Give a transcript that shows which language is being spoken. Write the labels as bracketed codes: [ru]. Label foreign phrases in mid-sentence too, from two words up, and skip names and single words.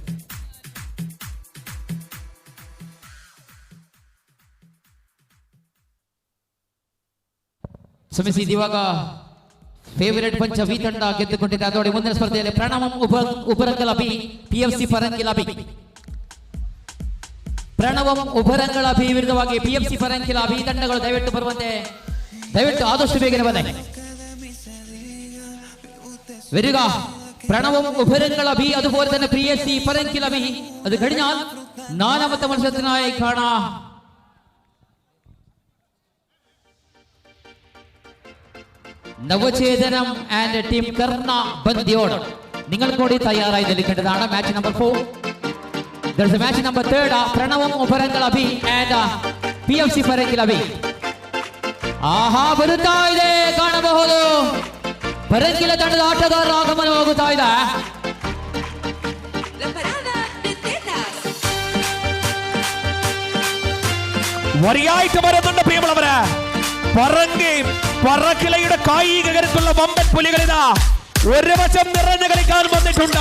[kn] ಕ್ಷಮಿಸಿ, ಇವಾಗ ಫೇವರೇಟ್ ಪಂಚ ತಂಡ ಗೆದ್ದುಕೊಂಡಿದೆ. ಅದೋಡಿ ಮುಂದಿನ ಸ್ಪರ್ಧೆಯಲ್ಲಿ ಪ್ರಣವಂ ಉಬರಂಗಲ ಬಿ PFC ಪರಂಗಿಲ ಬಿ. ಪ್ರಣವಂ ಉಬರಂಗಲ ಬಿ ವಿರುದ್ಧವಾಗಿ PFC ಪರಂಗಿಲ ಬಿ ತಂಡಗಳು ದಯವಿಟ್ಟು ಬರುವಂತೆ, ದಯವಿಟ್ಟು ಆದಷ್ಟು ಬೇಗನೆ ಬಂದೆ. [ml] വരിക പ്രണവം ഉപരങ്ങള ബി, അതുപോലെ തന്നെ PFC പരങ്കില ബി. അത് കഴിഞ്ഞാൽ 4ാമത്തെ മത്സരത്തിനായി കാണാം നവചേതനം ആൻഡ് ടീം കർണ ബന്ദിയോട്. നിങ്ങൾ കൂടി തയ്യാറായി നിൽക്കേണ്ടതാണ്. [en] match number 4. There is a match number 3. [ml] പ്രണവം ഉപരങ്ങള ബി ആൻഡ് PFC പരങ്കില ബി. [kn] ಆಹಾ ಬರುತ್ತಾ ಇದೆ ಕಾಣಬಹುದು. ಪರಂಗಿಲ ತಂಡದ ಆಟಗಾರರ ಆಗಮನವಾಗುತ್ತಾ ಇದೆ. [ml] വരിയായിട്ട് വരുന്നുണ്ട് പ്രിയമുള്ളവരെ. പറക്കിലയുടെ കായിക കരുത്തുള്ള വമ്പൻ പുലികളിതാ ഒരു വശം നിറഞ്ഞു കളിക്കാൻ വന്നിട്ടുണ്ട്.